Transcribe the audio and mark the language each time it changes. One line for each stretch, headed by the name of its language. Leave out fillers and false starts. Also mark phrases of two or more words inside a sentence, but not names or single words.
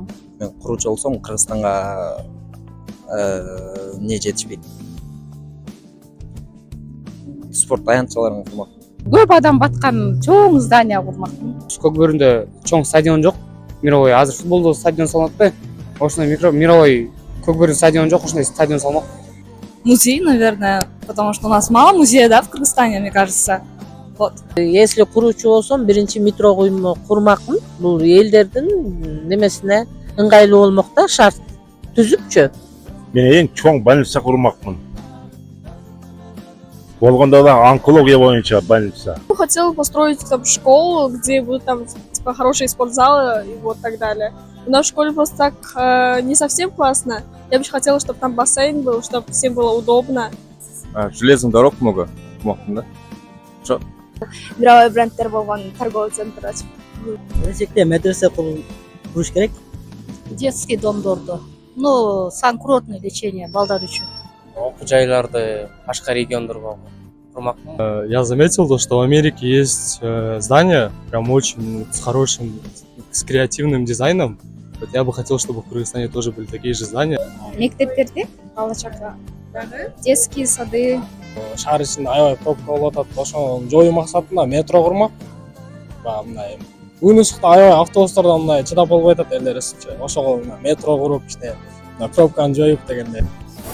Kyrgyz: Мен куруучу болсом, Кыргызстанга эмне жетишпейт. Спорт аянтчаларын курмакмын. Көп адам баткан чоң здание курмакмын. Көкбөрүндө чоң стадион жок. Мировой азыр футболдо стадион салынат да. Ошондой мировой Көкбөрүн стадион жок, ошондой стадион салмак.
Russian: Музей, наверное, потому что у нас мало музея, да, в Кыргызстане, мне кажется. Вот.
Kyrgyz: Если куруучу болсом, биринчи метро куйма курмакмын. Бул элдердин немесине ыңгайлуу болмок да, шарт түзүпчү. Мен эң чоң больница курмакмын. Болгондо да онкология боюнча больница.
Russian: Хотела построить там школу, где будут там типа хорошие спортзалы и вот так далее. Но в школе просто так не совсем классно. Я бы хотела, чтобы там бассейн был, чтобы всем было удобно. Железных дорог много, да?
Kyrgyz: Мировой брендтер болгон
Russian: торговый центр
Kyrgyz: ачып. Келечекте медресе куруш керек.
Russian: Детский домдорду.
Kyrgyz: Ну,
Russian: санкурортный лечение
Kyrgyz: балдар үчүн. Окуу жайларды башка региондорго курмакмын.
Russian: Я заметил то, что в Америке есть здания прям очень с хорошим, с креативным дизайном. Вот я бы хотел, чтобы в Кыргызстане тоже были такие же здания.
Kyrgyz: Мектептерде бала чакта
Russian: детские сады.
Kyrgyz: Шаар ичинде аябай пробка болуп атат. Ошону жоюу максатында метро курмак. Мындай күн ысыкта аябай автобустардан мындай чыдап болбой атат элдер ысыкчы. Ошого метро куруп ишte пробканы жоюп дегендей.